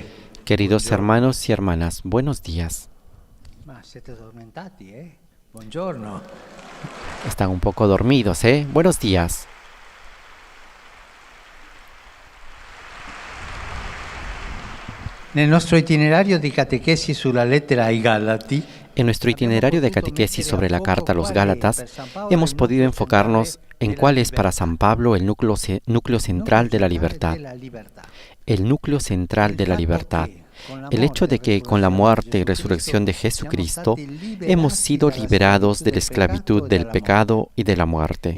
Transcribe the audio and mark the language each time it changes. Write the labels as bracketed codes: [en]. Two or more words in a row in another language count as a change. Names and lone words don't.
[es] Queridos hermanos y hermanas, buenos días. [it] ma siete addormentati, Buongiorno. [es] Están un poco dormidos, ¿eh? Buenos días. [it] Nel nostro itinerario di catechesi sulla lettera ai Galati, [es] En nuestro itinerario de catequesis sobre la carta a los Gálatas, hemos podido enfocarnos en cuál es para San Pablo el núcleo central de la libertad. El núcleo central de la libertad. El hecho de que con la muerte y resurrección de Jesucristo hemos sido liberados de la esclavitud del pecado y de la muerte.